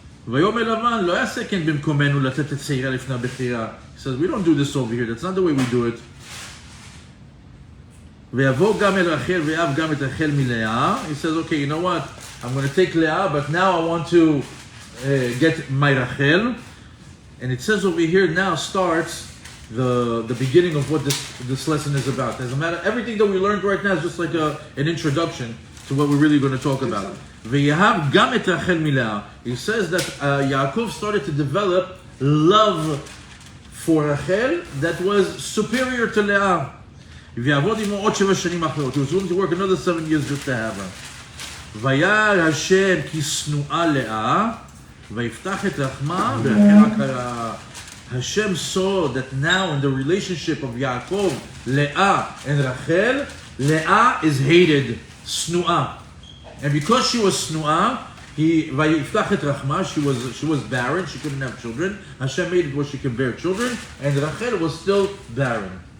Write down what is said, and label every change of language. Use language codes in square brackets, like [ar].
[he] ויאמר לבן, לא יעשה כן במקומנו לתת את צעירה לפני הבכירה. [en] He says, we don't do this over here. That's not the way we do it. [he] ויבוא גם אל רחל ויאהב גם את רחל מלאה. [en] He says, okay, you know what? I'm going to take Leah, but now I want to get my Rachel. And it says over here now starts the beginning of what this lesson is about. As a matter, everything that we learned right now is just like an introduction to what we're really going to talk about. [he] ויאהב גם את רחל מלאה. [en] He says that Yaakov started to develop love for Rachel that was superior to Leah. [he] ויעבוד עמו עוד 7 שנים אחרות. [en] He was willing to work another 7 years just to have her. [he] וירא השם כי שנואה לאה, ויפתח את רחמה ורחל עקרה. [en] Hashem saw that now in the relationship of Yaakov, Leah and Rachel, Leah is hated, Snu'ah. And because she was Snu'ah, [he] Vayiftach et Rachma, [en] she was barren, she couldn't have children. Hashem made it where she could bear children, and Rachel was still barren.